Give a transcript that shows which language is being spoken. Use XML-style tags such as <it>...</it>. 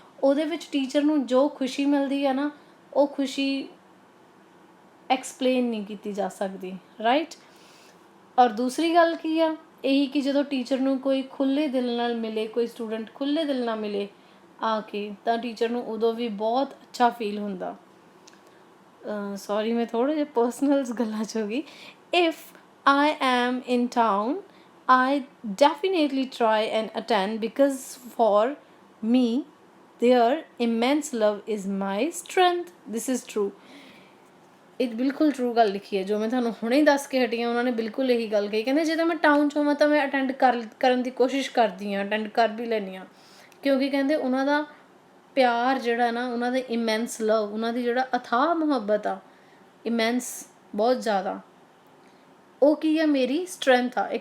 <pa>ਉਹਦੇ ਵਿੱਚ ਟੀਚਰ ਨੂੰ ਜੋ ਖੁਸ਼ੀ ਮਿਲਦੀ ਆ ਨਾ, ਉਹ ਖੁਸ਼ੀ ਐਕਸਪਲੇਨ ਨਹੀਂ ਕੀਤੀ ਜਾ ਸਕਦੀ, ਰਾਈਟ। ਔਰ ਦੂਸਰੀ ਗੱਲ ਕੀ ਆ? ਇਹੀ ਕਿ ਜਦੋਂ ਟੀਚਰ ਨੂੰ ਕੋਈ ਖੁੱਲ੍ਹੇ ਦਿਲ ਨਾਲ ਮਿਲੇ, ਕੋਈ ਸਟੂਡੈਂਟ ਖੁੱਲ੍ਹੇ ਦਿਲ ਨਾਲ ਮਿਲੇ, ਆ ਕੇ, ਤਾਂ ਟੀਚਰ ਨੂੰ ਉਦੋਂ ਵੀ ਬਹੁਤ ਅੱਛਾ ਫੀਲ ਹੁੰਦਾ। ਸੌਰੀ ਮੈਂ ਥੋੜ੍ਹੇ ਜਿਹੇ ਪਰਸਨਲਸ ਗੱਲਾਂ 'ਚ ਹੋ ਗਈ।</pa> <en>If I am in town, I definitely try and attend because for me, their immense love is my strength. This is true.</en> <pa>ਇਹ ਬਿਲਕੁਲ ਟਰੂ ਗੱਲ ਲਿਖੀ ਹੈ ਜੋ ਮੈਂ ਤੁਹਾਨੂੰ ਹੁਣੇ ਹੀ ਦੱਸ ਕੇ ਹਟੀ ਹਾਂ। ਉਹਨਾਂ ਨੇ ਬਿਲਕੁਲ ਇਹੀ ਗੱਲ ਕਹੀ, ਕਹਿੰਦੇ ਜੇ ਤਾਂ ਮੈਂ ਟਾਊਨ 'ਚ ਹੋਵਾਂ ਤਾਂ ਮੈਂ ਅਟੈਂਡ ਕਰਨ ਦੀ ਕੋਸ਼ਿਸ਼ ਕਰਦੀ ਹਾਂ, ਅਟੈਂਡ ਕਰ ਵੀ ਲੈਂਦੀ ਹਾਂ, ਕਿਉਂਕਿ ਕਹਿੰਦੇ ਉਹਨਾਂ ਦਾ ਪਿਆਰ ਜਿਹੜਾ ਨਾ, ਉਹਨਾਂ ਦੇ ਇਮੈਂਸ ਲਵ, ਉਹਨਾਂ ਦੀ ਜਿਹੜਾ ਅਥਾਹ ਮੁਹੱਬਤ ਆ, ਇਮੈਂਸ ਬਹੁਤ ਜ਼ਿਆਦਾ, ਉਹ ਕੀ ਆ, ਮੇਰੀ ਸਟਰੈਂਥ ਆ।</pa>